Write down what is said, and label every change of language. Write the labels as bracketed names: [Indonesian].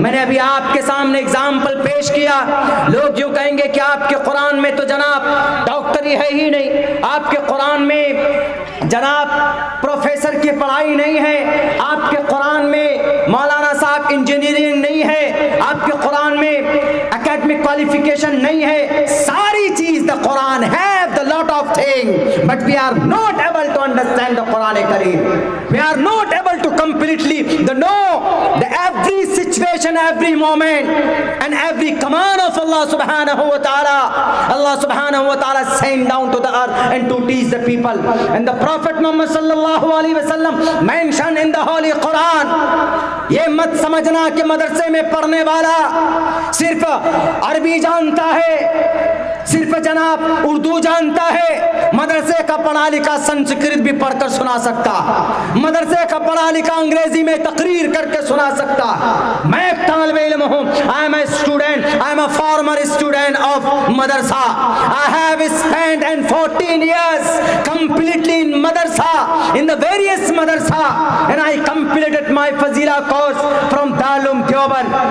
[Hindi] मैंने अभी आपके सामने एग्जाम्पल पेश किया। लोग यूं कहेंगे कि आपके कुरान में तो जनाब डॉक्टरी है ही नहीं, आपके कुरान में जनाब प्रोफेसर की पढ़ाई नहीं है, आपके कुरान में मौलाना साहब इंजीनियरिंग नहीं है, आपके कुरान में एकेडमिक क्वालिफिकेशन नहीं है। सारी चीज [English] The Quran have the lot of thing, but we are not able to understand the Quran Kareem. We are not able to completely know the every situation, every moment, and every command of Allah subhanahu wa ta'ala. Allah subhanahu wa ta'ala sent down to the earth and to teach the people. And the Prophet Muhammad sallallahu alaihi wasallam mentioned in the Holy Quran, [Hindi] ये मत समझना कि मदरसे में पढ़ने वाला सिर्फ अरबी जानता है, सिर्फ जनाब उर्दू जानता है। मदरसे का पढ़ा लिखा संस्कृत भी पढ़कर सुना सकता, मदरसे का पढ़ा लिखा अंग्रेजी में तकरीर करके सुना सकता। मैं एक तालिब इल्म हूँ, [English] I am a student, I am a former student of madrasa. I have spent and 14 years completely in madrasa, in the various madrasa, and I completed my Fazila course from Darul Deoband.